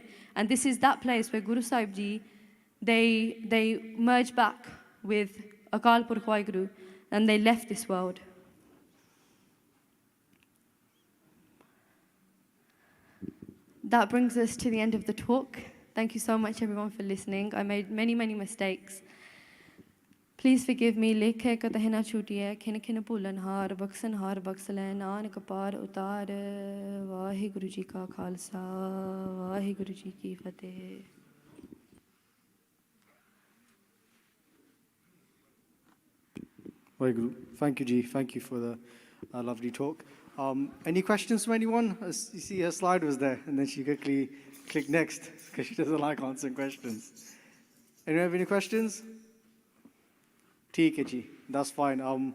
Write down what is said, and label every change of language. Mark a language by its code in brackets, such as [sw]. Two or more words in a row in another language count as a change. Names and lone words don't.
[en] And this is that place where Guru Sahib Ji, they merged back with Akal Purkh WhyGuru, and they left this world. That brings us to the end of the talk. Thank you so much, everyone, for listening. I made many, many mistakes. Please forgive me. [pa] ਲੇਖੈ ਕਤਹਿ ਨ ਛੂਟੀਐ, ਖਿਨੁ ਖਿਨੁ ਭੂਲਨਹਾਰ, ਬਖਸਨਹਾਰ ਬਖਸਿ ਲੈ, ਨਾਨਕ ਪਾਰਿ ਉਤਾਰ. ਵਾਹਿਗੁਰੂ ਜੀ ਕਾ ਖ਼ਾਲਸਾ, ਵਾਹਿਗੁਰੂ ਜੀ ਕੀ ਫ਼ਤਿਹ. [en] WhyGuru. Thank you, Ji. Thank you for the lovely talk. Any questions from anyone? You see her slide was there, and then she quickly clicked next because she doesn't like answering questions. Anyone have any questions? [hi] ठीक है जी, [en] that's fine.